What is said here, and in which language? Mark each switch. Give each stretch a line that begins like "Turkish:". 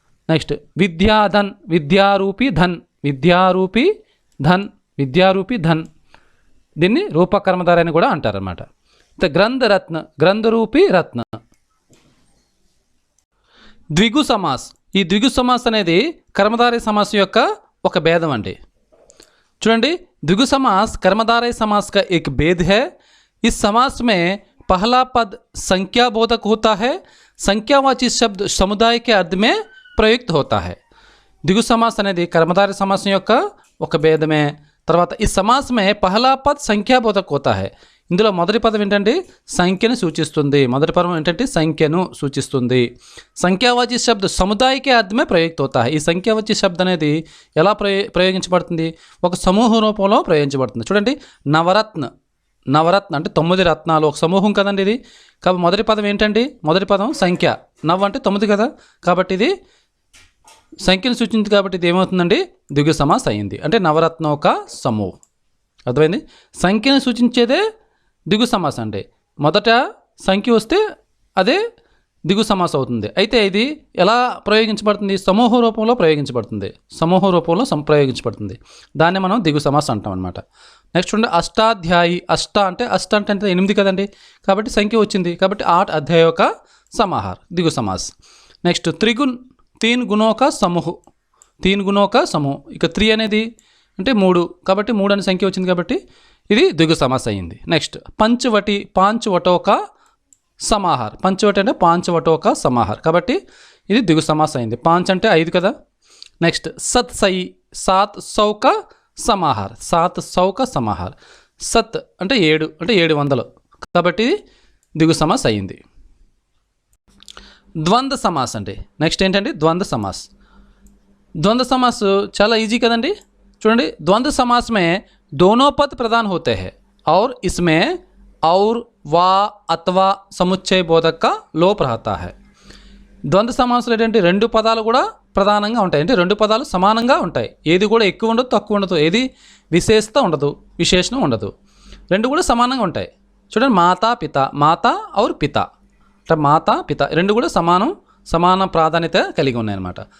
Telugu: Next Vidyadhan. విద్యారూపీ Dhan. విద్యారూపీ Dhan. విద్యారూపీ Dhan దీన్ని రూపక కర్మధారయ అని కూడా అంటారన్నమాట. గ్రంథరత్న. గ్రంథరూపీ రత్న. ద్విగు సమాస్. ఈ ద్విగు సమాస్ అనేది కర్మధారయ సమాసం యొక్క ఒక భేదం అండి. చూడండి
Hindi: द्विगु समास कर्मधारय समास का एक भेद है। इस समास में पहला पद संख्याबोधक होता है, संख्यावाची शब्द समुदाय के अर्थ में प्रयुक्त होता है। द्विगु समास
Telugu: అనేది
Hindi: कर्मधारय समास
Telugu: యొక్క ఒక భేదమే। తర్వాత
Hindi: इस समास में पहला पद संख्याबोधक होता है।
Telugu: ఇందులో మొదటి పదం ఏంటంటే సంఖ్యను సూచిస్తుంది. మొదటి పదం ఏంటంటే సంఖ్యను సూచిస్తుంది. సంఖ్యావాచి శబ్ద సముదాయకే అర్థమే ప్రయుక్త అవుతా. ఈ సంఖ్యావాచి శబ్ద అనేది ఎలా ప్రయోగించబడుతుంది? ఒక సమూహ రూపంలో ప్రయోగించబడుతుంది. చూడండి, నవరత్న అంటే 9 రత్నాలు ఒక సమూహం కదండి ఇది. కాబట్టి మొదటి పదం ఏంటండి? మొదటి పదం సంఖ్య. నవ్ అంటే 9 కదా, కాబట్టి ఇది సంఖ్యను సూచించింది కాబట్టి ఇది ఏమవుతుందండి? ద్విగు సమాస అయింది. అంటే నవరత్న ఒక సమూహం. అర్థమైంది? సంఖ్యను సూచించేదే ద్విగు సమాసం అండి. మొదట సంఖ్య వస్తే అదే ద్విగు సమాసం అవుతుంది. అయితే ఇది ఎలా ప్రయోగించబడుతుంది? సమూహ రూపంలో ప్రయోగించబడుతుంది. సమూహ రూపంలో ప్రయోగించబడుతుంది. దాన్ని మనం ద్విగు సమాసం అంటాం అనమాట. నెక్స్ట్ ఉండే అష్టాధ్యాయి. అష్ట అంటే 8 కదండి, కాబట్టి సంఖ్య వచ్చింది. కాబట్టి 8 అధ్యాయ
Hindi: का समाहार द्विगु समास.
Telugu: నెక్స్ట్ త్రిగుణ్
Hindi: 3 गुणों का समूह. 3 गुणों का समूह.
Telugu: ఇక 3 అనేది అంటే 3, కాబట్టి 3 అనే సంఖ్య వచ్చింది కాబట్టి ఇది ద్విగు సమాస్ అయింది. నెక్స్ట్ పంచవటి
Hindi: 5 वटों का समाहार.
Telugu: పంచవటి అంటే
Hindi: 5 वटों का समाहार,
Telugu: కాబట్టి ఇది ద్విగు సమాస్ అయింది. 5 అంటే 5 కదా. నెక్స్ట్ సత్సయి
Hindi: 700 का समाहार. 700 का समाहार.
Telugu: సత్ అంటే 7 అంటే 700, కాబట్టి ఇది ద్విగు సమాస్ అయింది. ద్వంద్వ సమాస్ అండి. నెక్స్ట్ ఏంటంటే ద్వంద్వ సమాస్. ద్వంద్వ సమాస్ చాలా ఈజీ కదండి. చూడండి, ద్వంద్వ
Hindi: समास में दोनों पद प्रधान होते हैं और इसमें और वा अथवा समुच्चय बोधक का लोप रहता है.
Telugu: ద్వంద్వ సమాసాలు ఏంటంటే 2 పదాలు కూడా ప్రధానంగా ఉంటాయి. అంటే 2 పదాలు సమానంగా ఉంటాయి. ఏది కూడా ఎక్కువ ఉండదు, తక్కువ ఉండదు. ఏది విశేషత ఉండదు, విశేషణం ఉండదు. 2 కూడా సమానంగా ఉంటాయి. చూడండి, మాతా పిత, మాతా और పిత అంటే మాతా పిత 2 కూడా సమాన ప్రాధాన్యత కలిగి ఉన్నాయన్నమాట.